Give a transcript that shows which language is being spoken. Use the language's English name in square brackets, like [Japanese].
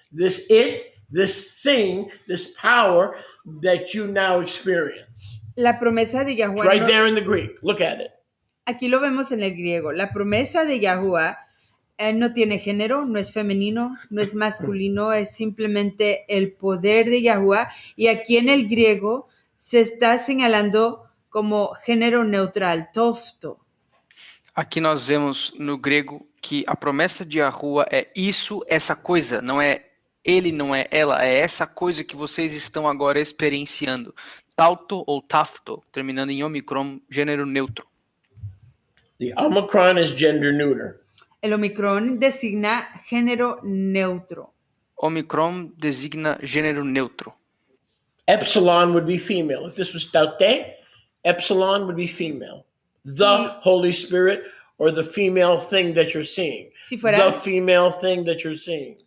[English] This it, this thing, this power that you now experience. [Spanish] La promesa de [English] It's [Spanish] Yahuwah. [English] right there in the Greek. Look at it. [Spanish] Aquí lo vemos en el griego. La promesa de Yahuwah no tiene género, no es femenino, no es masculino, es simplemente el poder de Yahuwah. Y aquí en el griego se está señalando como género neutral, tofto. [Portuguese] Aqui nós vemos no grego que a promessa de Yahuwah é isso, essa coisa, não é ele, não é ela, é essa coisa que vocês estão agora experienciando. Tauto ou tafto, terminando em omicron, gênero neutro. [English] The omicron is gender neuter. [Spanish] El omicron designa género neutro. [Portuguese] Omicron designa gênero neutro. [English] Epsilon would be female. If this was taute, epsilon would be female. The Holy Spirit or the female thing that you're seeing. [Spanish] Si fuera, [English] the female thing that you're seeing.